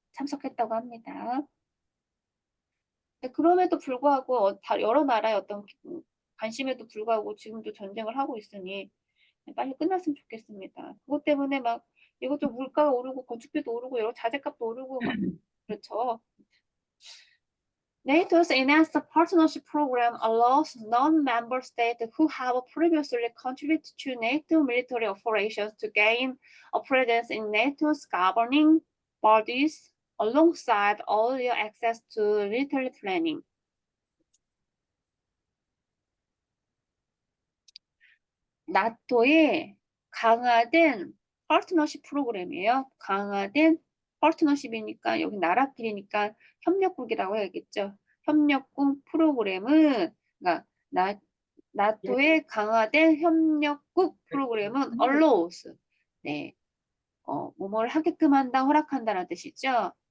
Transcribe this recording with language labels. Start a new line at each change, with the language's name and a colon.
Korean: 참석했다고 합니다. 그럼에도 불구하고 여러 나라의 어떤 관심에도 불구하고 지금도 전쟁을 하고 있으니 빨리 끝났으면 좋겠습니다. 그것 때문에 막 이것도 물가가 오르고 건축비도 오르고 여러 자재값도 오르고 막 그렇죠.
English: NATO's enhanced partnership program allows non-member states who have previously contributed to NATO military operations to gain a presence in NATO's governing bodies alongside earlier access to military planning.
Korean: 나토의 강화된 파트너십 프로그램이에요. 강화된 파트너십이니까 여기 나라끼리니까 협력국이라고 해야겠죠. 협력국 프로그램은 그러니까 나토의 강화된 협력국 프로그램은 allows 뭐뭘 하게끔 한다, 허락한다는 뜻이죠.